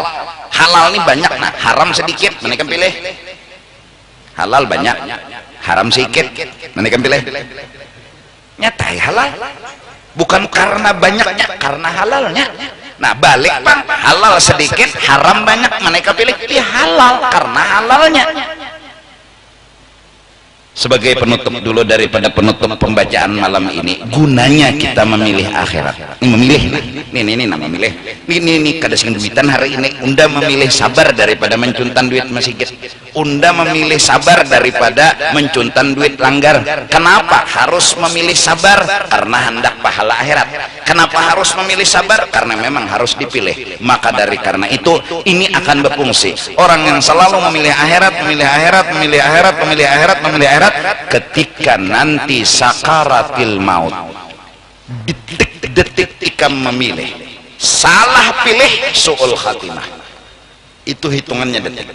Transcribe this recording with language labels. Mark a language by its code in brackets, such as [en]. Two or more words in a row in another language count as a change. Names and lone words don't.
[bjn] Halal ini banyak, nah haram sedikit, mana ikam pilih? Halal banyak, haram sedikit, mana ikam pilih? Nyatai halal, bukan karena banyaknya, karena halalnya. Nah balik bang, halal sedikit, haram banyak, mana ikam pilih? [id] Ya halal karena halalnya. Sebagai penutup dulu daripada penutup pembacaan malam ini, gunanya kita memilih akhirat. Ini memilih, ini nama memilih. [bjn] Ini kada sing duitan hari ini. Unda memilih sabar daripada mencuntan duit masjid. Unda memilih sabar daripada mencuntan duit langgar. [id] Kenapa harus memilih sabar? Karena hendak pahala akhirat. Kenapa harus memilih sabar? Karena memang harus dipilih. Maka dari karena itu ini akan berfungsi. Orang yang selalu memilih akhirat, memilih akhirat, memilih akhirat, memilih akhirat, memilih akhirat, ketika nanti [ar] سكرات الموت, [id] detik-detik ikam memilih salah pilih [ar] سوء الخاتمة, [id] itu hitungannya detik.